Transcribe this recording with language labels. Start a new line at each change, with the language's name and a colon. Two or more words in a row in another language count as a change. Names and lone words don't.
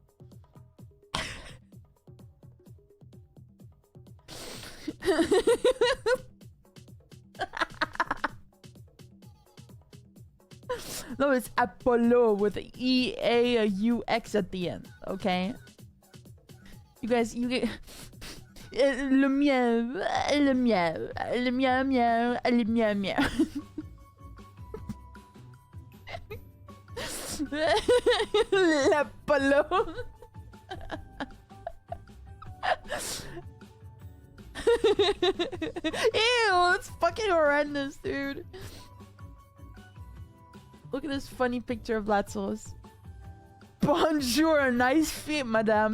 English: No, it's Apollo with E-A-U-X at the end, okay? You guys, you get...
French: Le miau, le miau, le miau miau, le miau miau. L'Apollo.
English: Ew, it's fucking horrendous, dude. Look at this funny picture of Latsos. Bonjour, nice feet, madame.